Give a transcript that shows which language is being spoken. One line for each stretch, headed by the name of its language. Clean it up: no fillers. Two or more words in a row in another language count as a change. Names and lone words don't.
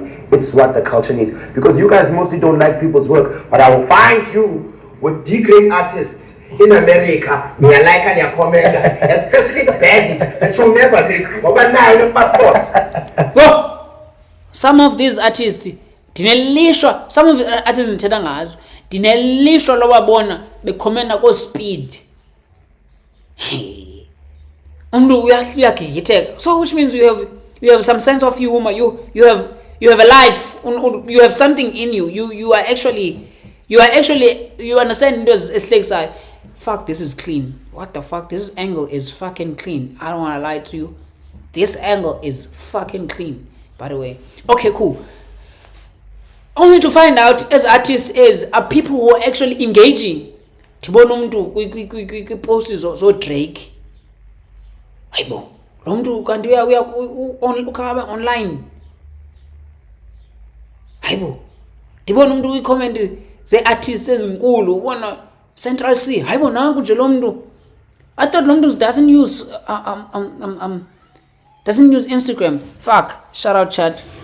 English: It's what the culture needs. Because you guys mostly don't like people's work, but I will find you with D-grade artists in America, especially the baddies that you'll never meet. But now you passport. Some of these artists, some of the artists
Xhosa: ndithetha ngazo ndinelishwa lobabona bekhomenta ko speed. Umuntu uyagigitheka,
English: so which means you have some sense of humor, you have a life, you have something in you, you understand
Xhosa: into ezihlekisayo.
English: Fuck, this is clean. What the fuck, this angle is fucking clean. I don't want to lie to you, this angle is fucking clean, by the way. Okay, cool. Only to find out as artists are people who are actually engaging.
Xhosa: Tibona umuntu kwi-post zo Drake. Hayibo, lo muntu kanti ukhaba online. Hayibo, tibona umuntu kwi-comment ze-artists ezinkulu ubona Central C. Hayibo nanku nje lo muntu.
English: I thought
Xhosa: lo muntu
English: doesn't use Instagram. Fuck, shout out chat.